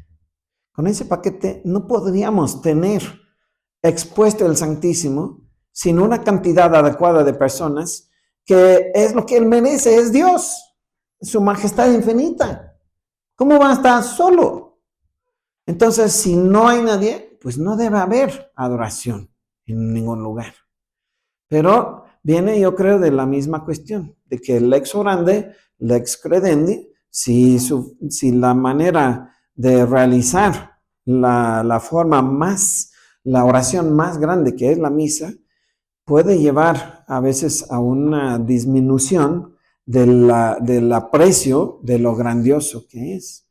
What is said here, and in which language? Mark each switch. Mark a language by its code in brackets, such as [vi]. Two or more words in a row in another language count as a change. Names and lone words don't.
[es] Con ese paquete no podríamos tener expuesto el Santísimo sin una cantidad adecuada de personas que es lo que Él merece, es Dios. Su majestad infinita. ¿Cómo va a estar solo? Entonces, si no hay nadie, pues no debe haber adoración en ningún lugar. Pero viene, yo creo, de la misma cuestión, de que [la] lex orandi, lex credendi, [es] si la manera de realizar la forma más, la oración más grande que es la misa, puede llevar a veces a una disminución del aprecio de lo grandioso que es.